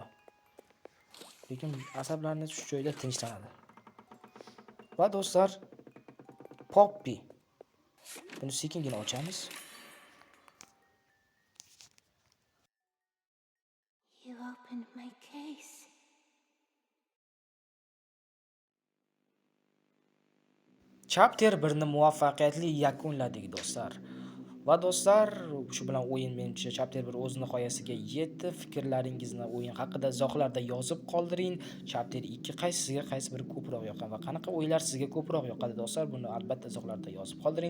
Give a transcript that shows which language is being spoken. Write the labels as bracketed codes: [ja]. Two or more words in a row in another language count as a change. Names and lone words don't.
[uz] Lekin asablarimiz shu joyda tinchlanadi. Va do'stlar, Poppy. Buni sekingina ochamiz. [en] You opened my case. [uz] Chapter 1 ni muvaffaqiyatli yakunladik do'stlar. Va do'stlar, shu bilan o'yin menimcha chapter 1 o'z nihoyasiga yetdi. Fikrlaringizni o'yin haqida izohlarda yozib qoldiring. Chapter 2 qaysi biri ko'proq yoqqan va qanaqa o'yinlar sizga ko'proq yoqadi do'stlar, buni albatta izohlarda yozib qoldiring.